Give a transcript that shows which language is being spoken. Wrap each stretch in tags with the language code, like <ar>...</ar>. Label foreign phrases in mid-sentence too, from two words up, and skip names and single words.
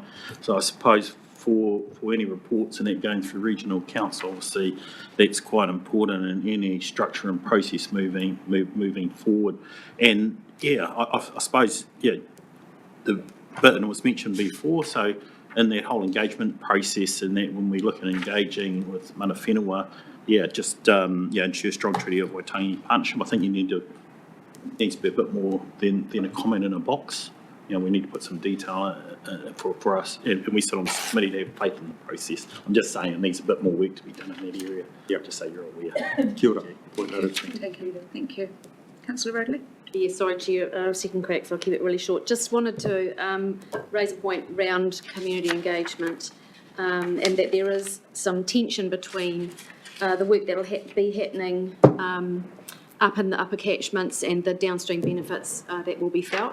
<en>So I suppose for any reports and that going through regional council, obviously that's quite important in any structure and process moving forward. And yeah, I suppose, yeah, the bit, and it was mentioned before, so in that whole engagement process and that when we look at engaging with</en> <mi>mana whenua,</mi> <en>ensure strong treaty of Waitangi partnership, I think needs to be a bit more than a comment in a box. We need to put some detail for us, and we sit on the committee to have faith in the process. I'm just saying it needs a bit more work to be done in that area. Yeah, just so you're aware.</en> <mi>Kia ora.</mi> <en>Thank you. Councillor Roadley? Yeah, sorry, Chair, second crack, so I'll keep it really short. Just wanted to raise a point around community engagement, and that there is some tension between the work that'll be happening up in the upper catchments and the downstream benefits that will be felt.</en>